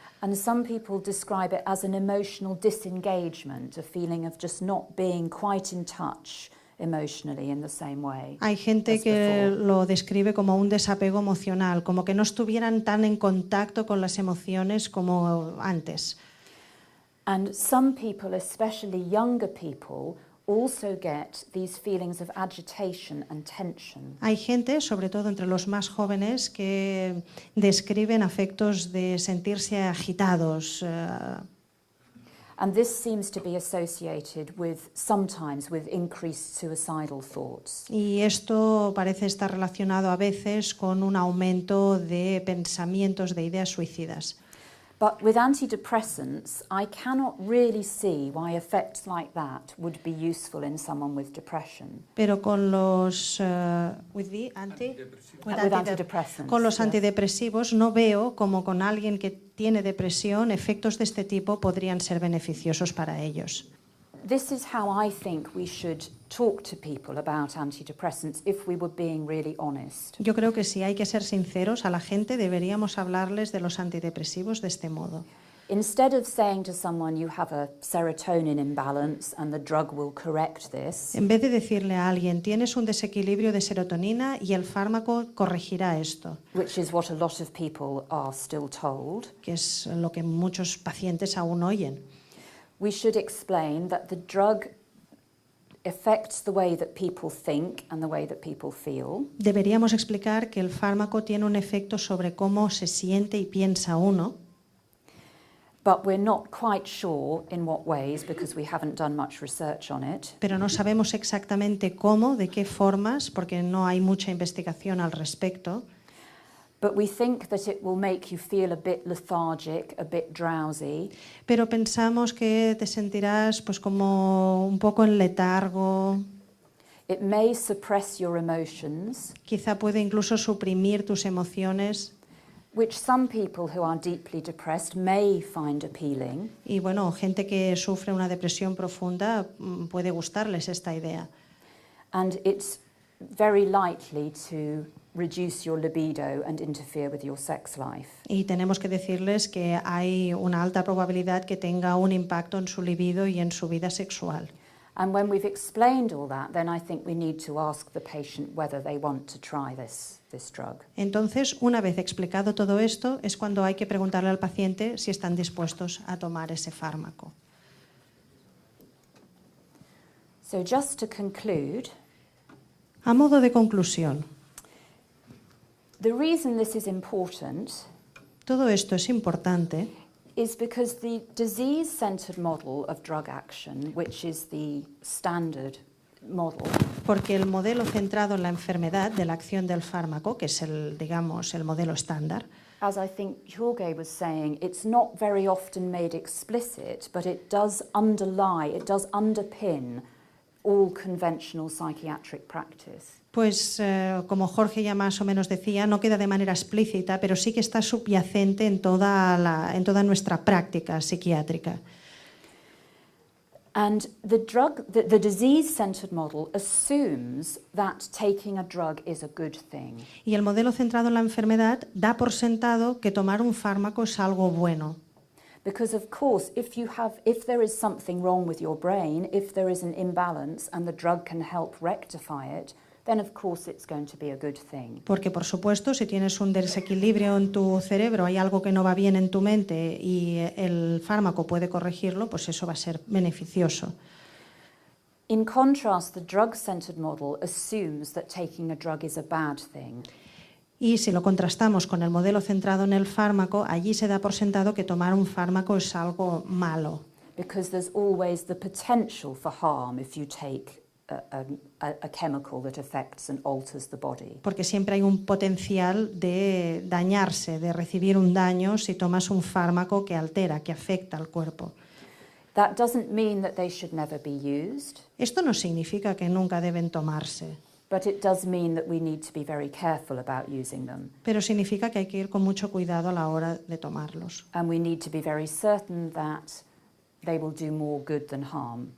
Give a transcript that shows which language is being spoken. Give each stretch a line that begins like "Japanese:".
English: And some people describe it as an emotional disengagement, a feeling of just not being quite in touch emotionally in the same way.
Spanish: Hay gente
English: as
Spanish: que
English: before.
Spanish: lo describe como un desapego emocional, como que no estuvieran tan en contacto con las emociones como antes.
English: And some people, especially younger people, also get these feelings of agitation and tension.
Spanish: Hay gente, sobre todo entre los más jóvenes, que describen afectos de sentirse agitados.
English: And this seems to be associated with, sometimes, with increased suicidal thoughts.
Spanish: Y esto parece estar relacionado a veces con un aumento de pensamientos, de ideas suicidas.
English: But with antidepressants, I cannot really see why effects like that would be useful in someone with depression.
Spanish: Pero con los
English: Antidepressants,
Spanish: con los
English: yes.
Spanish: antidepresivos no veo como con alguien que tiene depresión efectos de este tipo podrían ser beneficiosos para ellos.
English: This is how I think we should talk to people about antidepressants if we were being really honest.
Spanish: Yo creo que si hay que ser sinceros a la gente deberíamos hablarles de los antidepresivos de este modo.
English: Instead of saying to someone you have a serotonin imbalance and the drug will correct this,
Spanish: En vez de decirle a alguien tienes un desequilibrio de serotonina y el fármaco corregirá esto,
English: which is what a lot of people are still told,
Spanish: que es lo que muchos pacientes aún oyen.
English: we should explain that the drug affects the way that people think and the way that people feel.
Spanish: Deberíamos explicar que el fármaco tiene un efecto sobre cómo se siente y piensa uno,
English: But we're not quite sure in what ways because we haven't done much research on it.
Spanish: pero no sabemos exactamente cómo, de qué formas, porque no hay mucha investigación al respecto.
English: But we think that it will make you feel a bit lethargic, a bit drowsy,
Spanish: Pero pensamos que te sentirás pues como un poco en letargo,
English: it may suppress your emotions,
Spanish: quizá puede incluso suprimir tus emociones.
English: which some people who are deeply depressed may find appealing.
Spanish: Y bueno, gente que sufre una depresión profunda puede gustarles esta idea.
English: And it's very likely to reduce your libido and interfere with your sex life.
Spanish: Y tenemos que decirles que hay una alta probabilidad que tenga un impacto en su libido y en su vida sexual.
English: And when we've explained all that, then I think we need to ask the patient whether they want to try this drug.
Spanish: Entonces, una vez explicado todo esto, es cuando hay que preguntarle al paciente si están dispuestos a tomar ese fármaco.
English: So just to conclude,
Spanish: A modo de conclusión,
English: the reason this is important
Spanish: todo esto es importante
English: is because the disease-centered model of drug action, which is the standard model,
Spanish: porque el modelo centrado en la enfermedad de la acción del fármaco, que es el, digamos, el modelo estándar,
English: as I think Jorge was saying, it's not very often made explicit, but it does underpin all conventional psychiatric practice.
Spanish: pues como Jorge ya más o menos decía, no queda de manera explícita, pero sí que está subyacente en toda nuestra práctica psiquiátrica.
English: And the disease-centered model assumes that taking a drug is a good thing.
Spanish: Y el modelo centrado en la enfermedad da por sentado que tomar un fármaco es algo bueno.
English: Because of course, if there is something wrong with your brain, if there is an imbalance and the drug can help rectify it, then of course it's going to be a good thing.
Spanish: Porque, por supuesto, si tienes un desequilibrio en tu cerebro, hay algo que no va bien en tu mente y el fármaco puede corregirlo, pues eso va a ser beneficioso.
English: In contrast, the drug-centered model assumes that taking a drug is a bad thing.
Spanish: Y si lo contrastamos con el modelo centrado en el fármaco, allí se da por sentado que tomar un fármaco es algo malo.
English: Because there's always the potential for harm if you take a chemical that affects and alters the body.
Spanish: Porque siempre hay un potencial de dañarse, de recibir un daño si tomas un fármaco que altera, que afecta al cuerpo.
English: That doesn't mean that they should never be used,
Spanish: Esto no significa que nunca deben tomarse,
English: but it does mean that we need to be very careful about using them.
Spanish: pero significa que hay que ir con mucho cuidado a la hora de tomarlos.
English: And we need to be very certain that they will do more good than harm.